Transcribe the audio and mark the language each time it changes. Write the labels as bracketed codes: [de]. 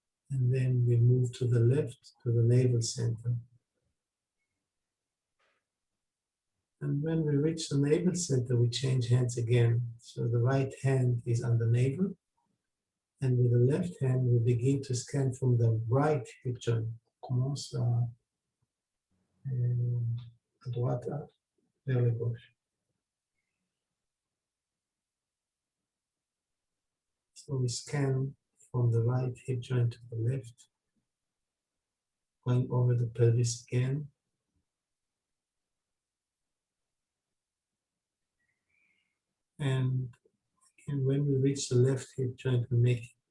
[en] And then we move to the left, to the navel center. And when we reach the navel center, we change hands again. So the right hand is on the navel. And with the left hand, we begin to scan from the right hip joint. [fr] Commence à droite vers la gauche. [en] So we scan from the right hip joint to the left, going over the pelvis again. And when we reach the left hip joint, we make